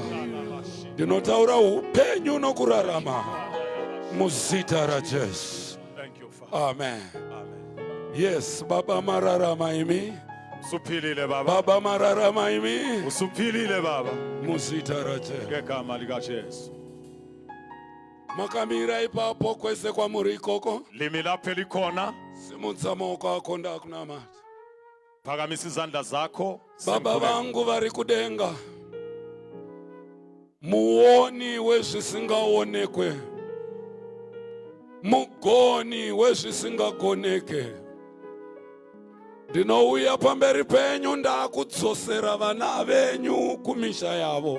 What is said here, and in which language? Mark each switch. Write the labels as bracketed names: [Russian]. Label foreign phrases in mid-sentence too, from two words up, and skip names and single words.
[Shona] Ndinotaura upenyu nokurarama muzita raJesu. [English] Amen. Yes, [Shona] Baba mararama imi. [North Ndebele] Usuphilile baba. [Shona] Baba mararama imi. [North Ndebele] Usuphilile baba. [Shona] Musitaraje. [North Ndebele] Ngegama likaJesu. [Shona] Makamira ipapo kwese kwa murikoko. [North Ndebele] Limi lapho elikhona. [Shona] Simutsa moko akho ndakunamata. [North Ndebele] Phakamisa izandla zakho. [Shona] Baba vangu vari kudenga. Muoni wezvisingaonekwe. Mugoni wezvisingagoneke. Ndinouya pamberi penyu ndakudzosera vana venyu kumisha yavo.